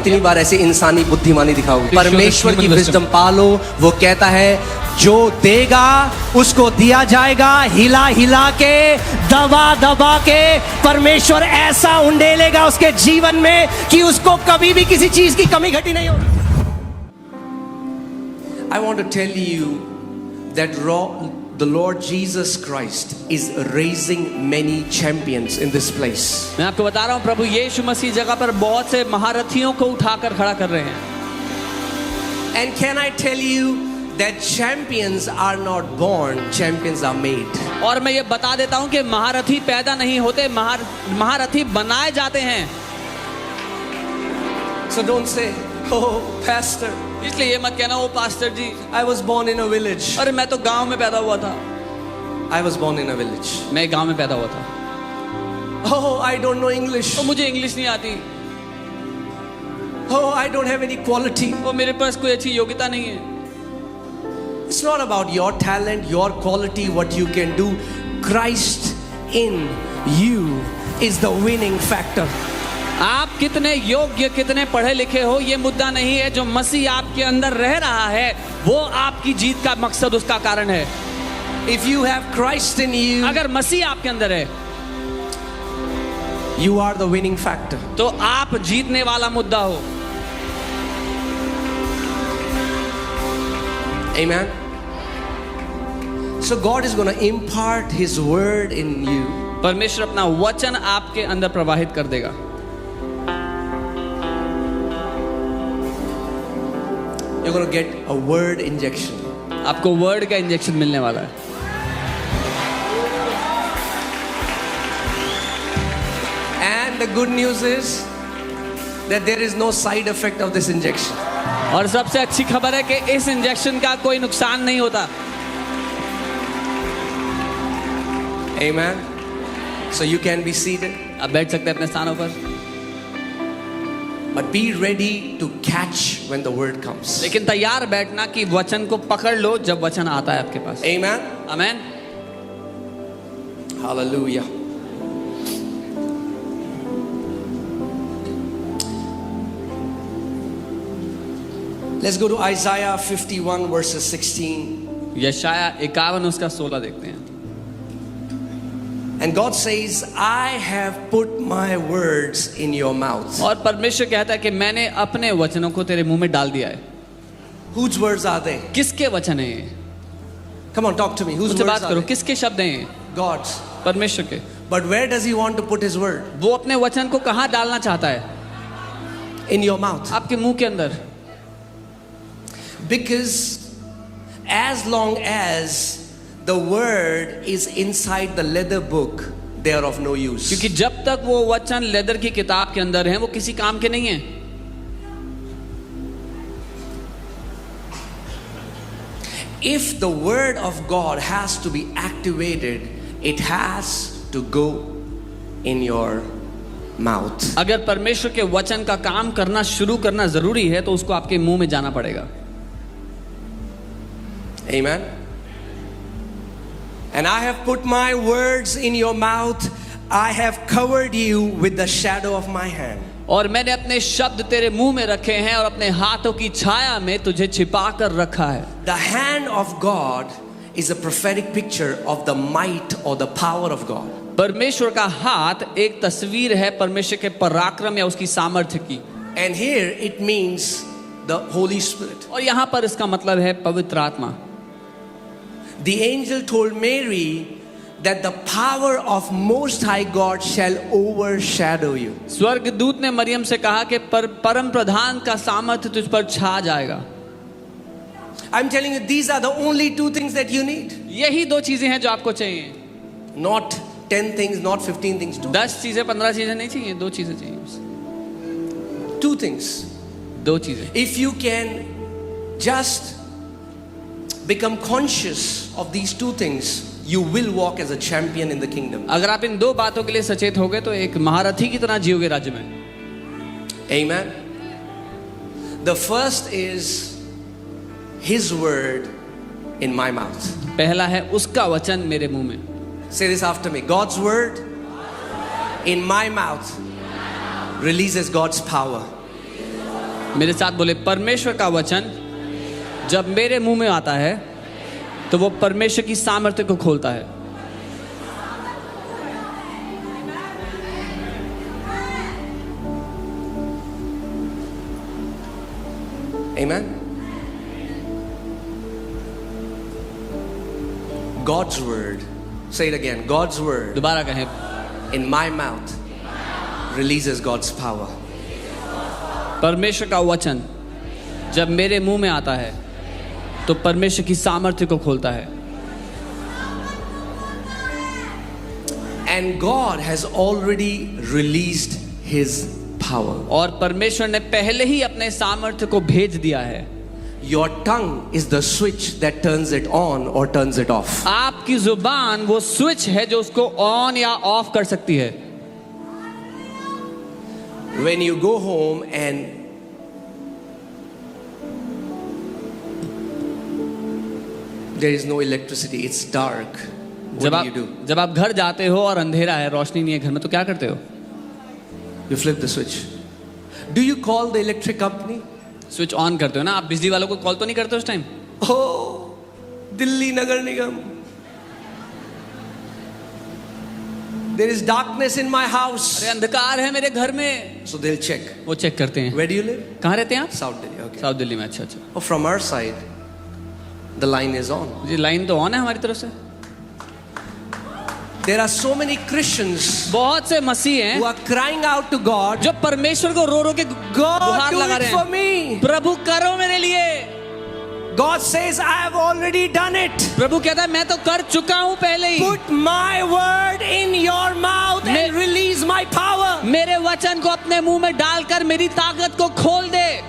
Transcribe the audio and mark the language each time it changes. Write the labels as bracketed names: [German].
[Hindi] इतनी बार ऐसे इंसानी बुद्धिमानी दिखाओगे। परमेश्वर की विजडम पालो। वो कहता है जो देगा उसको दिया जाएगा, हिला हिला के, दबा दबा के। परमेश्वर ऐसा उंडेलेगा उसके जीवन में कि उसको कभी भी किसी चीज की कमी घटी नहीं होगी। [English] I want to tell you that the Lord Jesus Christ is raising many champions in this place. [Hindi] मैं आपको बता रहा हूँ प्रभु यीशु मसीह जगह पर बहुत से महारथियों को उठाकर खड़ा कर रहे हैं। [English] And can I tell you that champions are not born, champions are made. [Hindi] और मैं ये बता देता हूँ कि महारथी पैदा नहीं होते, महारथी बनाए जाते हैं। [English] So don't say, oh pastor, [Hindi] इसलिए ये मत कहना ओ pastor ji, [English] I was born in a village. [Hindi] अरे मैं तो गांव में पैदा हुआ था। [English] I was born in a village. [Hindi] मैं गांव में पैदा हुआ था। [English] Oh, I don't know English. [Hindi] तो मुझे इंग्लिश नहीं आती। [English] Oh, I don't have any quality. [Hindi] वो मेरे पास कोई अच्छी योग्यता नहीं है। [English] It's not about your talent, your quality, what you can do. Christ in you is the winning factor. [Hindi] आप कितने योग्य, कितने पढ़े लिखे हो, ये मुद्दा नहीं है। जो मसीह आपके अंदर रह रहा है वो आपकी जीत का मकसद, उसका कारण है। [English] If you have Christ in you, [Hindi] अगर मसीह आपके अंदर है, [English] you are the winning factor. [Hindi] तो आप जीतने वाला मुद्दा हो। [English] Amen. So God is going to impart His word in you. [Hindi] परमेश्वर अपना वचन आपके अंदर प्रवाहित कर देगा। [English] You're going to get a word injection. [Hindi] आपको वर्ड का इंजेक्शन मिलने वाला है। [English] And the good news is that there is no side effect of this injection. [Hindi] और सबसे अच्छी खबर है कि इस इंजेक्शन का कोई नुकसान नहीं होता। [English] Amen. So you can be seated. [Hindi] आप बैठ सकते हैं अपने स्थानों पर। [English] But be ready to catch when the word comes. [Hindi] लेकिन तैयार बैठना कि वचन को पकड़ लो जब वचन आता है आपके पास। [English] Amen. [Hindi] Amen. [English] Hallelujah. Let's go to Isaiah 51 verses 16. [Hindi] यशाया 51 उसका 16 देखते हैं। [English] And God says, I have put my words in your mouth. [Hindi] और परमेश्वर कहता है कि मैंने अपने वचनों को तेरे मुंह में डाल दिया है। [English] Whose words are they? [Hindi] किसके वचन हैं ये? [English] Come on, talk to me. Whose [Hindi] मुझसे [English] words [Hindi] बात [English] are [Hindi] करो, [English] they? [Hindi] किसके शब्द हैं ये? [English] God's. [Hindi] परमेश्वर के। [English] But where does He want to put His word? [Hindi] वो अपने वचन को कहाँ डालना चाहता है? [English] In your mouth. [Hindi] आपके मुंह के अंदर। [English] Because as long as the word is inside the leather book, they are of no use. [Hindi] क्योंकि जब तक वो वचन लेदर की किताब के अंदर हैं वो किसी काम के नहीं हैं। [English] If the word of God has to be activated, it has to go in your mouth. [Hindi] अगर परमेश्वर के वचन का काम करना शुरू करना जरूरी है तो उसको आपके मुंह में जाना पड़ेगा। [English] Amen. And I have put my words in your mouth. I have covered you with the shadow of my hand. [Hindi] और मैंने अपने शब्द तेरे मुंह में रखे हैं और अपने हाथों की छाया में तुझे छिपा कर रखा है। [English] The hand of God is a prophetic picture of the might or the power of God. [Hindi] परमेश्वर का हाथ एक तस्वीर है परमेश्वर के पराक्रम या उसकी सामर्थ्य की। [English] And here it means the Holy Spirit. [Hindi] और यहाँ पर इसका मतलब है पवित्र आत्मा। [English] The angel told Mary that the power of Most High God shall overshadow you. [Hindi] स्वर्गदूत ने मरियम से कहा कि परम प्रधान का सामर्थ्य तुझ पर छा जाएगा। [English] I'm telling you, these are the only two things that you need. [Hindi] यही दो चीजें हैं जो आपको चाहिए। [English] Not 10 things, not 15 things. [Hindi] 10 चीजें 15 चीजें नहीं चाहिए, दो चीजें चाहिए। [English] 2 things. [Hindi] दो चीजें। [English] If you can just become conscious of these two things, you will walk as a champion in the kingdom. [Hindi] अगर आप इन दो बातों के लिए सचेत होगे तो एक महारथी की तरह जियोगे राज्य में. [English] Amen. The first is His word in my mouth. [Hindi] पहला है उसका वचन मेरे मुंह में. [English] Say this after me. God's word in my mouth releases God's power. [Hindi] मेरे साथ बोले, परमेश्वर का वचन जब मेरे मुंह में आता है तो वो परमेश्वर की सामर्थ्य को खोलता है. [English] Amen. God's word. Say it again. God's word [Hindi] दोबारा कहें, [English] in my mouth releases God's power. [Hindi] परमेश्वर का वचन जब मेरे मुंह में आता है तो परमेश्वर की सामर्थ्य को खोलता है. [English] And God has already released His power. [Hindi] और परमेश्वर ने पहले ही अपने सामर्थ्य को भेज दिया है. [English] Your tongue is the switch that turns it on or turns it off. [Hindi] आपकी जुबान वो स्विच है जो उसको ऑन या ऑफ कर सकती है. [English] When you go home and there is no electricity, it's dark, what do you do? [Hindi] जब आप घर जाते हो और अंधेरा है, रोशनी नहीं है घर में, तो क्या करते हो? [English] You flip the switch. Do you call the electric company? [Hindi] Switch on करते हो ना. आप बिजली वालों को कॉल तो नहीं करते उस time? [English] Oh, Delhi Nagar Nigam. There is darkness in my house. [Hindi] अरे अंधकार है मेरे घर में. [English] So they'll check. [Hindi] वो चेक करते हैं. [English] Where do you live? [Hindi] कहाँ रहते हैं आप? [English] South Delhi. Okay. [Hindi] South Delhi में. अच्छा अच्छा. [English] Oh, from our side, the line is on. [Hindi] Ji line तो ऑन है हमारी तरफ से. [English] There are so many Christians [Hindi] बहुत से मसीह हैं [English] who are crying out to God, [Hindi] जो परमेश्वर को रो रो के [English] God, [Hindi] गुहार [English] do [Hindi] लगा [English] it [Hindi] रहे [English] for [Hindi] हैं. [English] me. [Hindi] प्रभु करो मेरे लिए. [English] God says, I have already done it. [Hindi] प्रभु कहता है मैं तो कर चुका हूँ पहले ही. [English] Put my word in your mouth and release my power. [Hindi] मेरे वचन को अपने मुंह में डालकर मेरी ताकत को खोल दे.